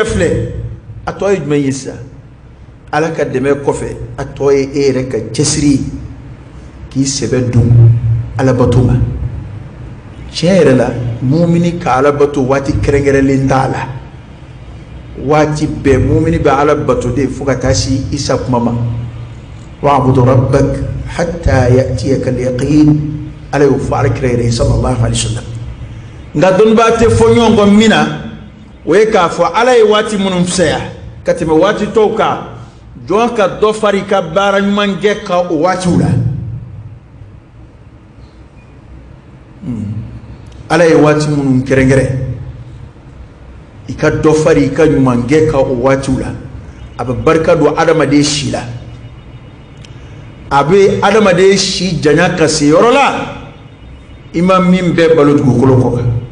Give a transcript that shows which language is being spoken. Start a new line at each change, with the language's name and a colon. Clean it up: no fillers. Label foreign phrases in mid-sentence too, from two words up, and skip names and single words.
Bambara: filɛ a tɔ ye jumɛn ye sisan ala ka dɛmɛ kɔfɛ a tɔ ye e yɛrɛ ka cɛsiri k'i sɛbɛ dun ala bato ma tiɲɛ yɛrɛ la mumini ka ala bato waati kɛrɛnkɛrɛnlen t'a la waati bɛɛ mumini bɛ ala bato de fo ka taa se isa kuma ma
Arabic: واعبد ربك حتى يأتيك اليقين
Bambara: ala y'o fɔ alakira yɛrɛ
Arabic: صلى الله عليه وسلم
Bambara: nka dɔnnibaa tɛ fɔ ɲɔgɔn kɔ min na o ye k'a fɔ ala ye waati minnu fisaya ka tɛmɛ waati tɔw kan jɔn ka dɔ fari ka baara ɲuman kɛ ka o waatiw la ala ye waati minnu kɛrɛnkɛrɛn i ka dɔ fari i ka ɲuman kɛ ka o waatiw la a bɛ barika don adamaden si la a bɛ adamaden si janya ka se yɔrɔ la i ma min bɛɛ balo dugukolo kɔ kan